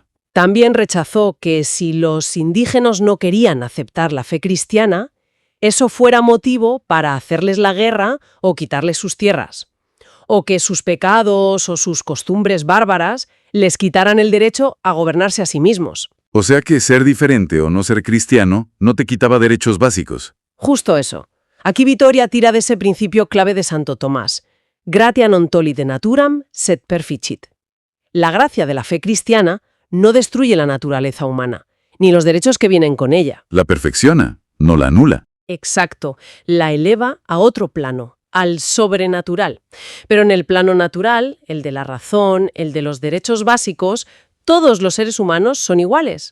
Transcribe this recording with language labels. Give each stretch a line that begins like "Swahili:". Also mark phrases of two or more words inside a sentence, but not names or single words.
Spanish: También rechazó que si los indígenas no querían aceptar la fe cristiana, eso fuera motivo para hacerles la guerra o quitarles sus tierras. O que sus pecados o sus costumbres bárbaras les quitaran el derecho a gobernarse a sí mismos. O sea que ser diferente o no ser cristiano no te quitaba derechos básicos. Justo eso. Aquí Vittoria tira de ese principio clave de Santo Tomás.
Latin: Gratia non tollit naturam, sed perficit.
Spanish: La gracia de la fe cristiana no destruye la naturaleza humana, ni los derechos que vienen con ella. La perfecciona, no la anula. Exacto, la eleva a otro plano, al sobrenatural. Pero en el plano natural, el de la razón, el de los derechos básicos, todos los seres humanos son iguales.